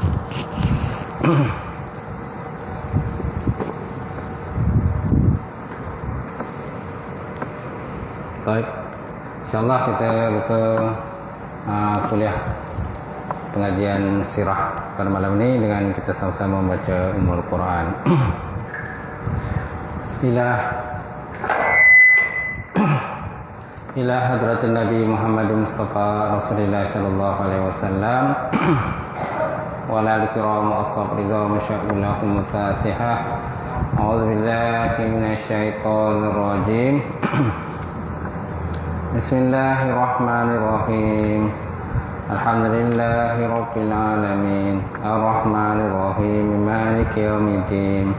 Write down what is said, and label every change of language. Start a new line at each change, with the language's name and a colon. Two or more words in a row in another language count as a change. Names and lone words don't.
Malay: Baik, InsyaAllah kita buka kuliah pengajian sirah pada malam ini dengan kita sama-sama membaca Ummul Quran.
Arabic: إلى حضرة النبي محمد المصطفى رسول الله صلى الله عليه وسلم وعلى الكرام أصحاب رضا ما شاء الله الفاتحة. أعوذ بالله من الشيطان الرجيم. Bismillahirrahmanirrahim. الحمد لله رب العالمين. الرحمن الرحيم مالك يوم الدين.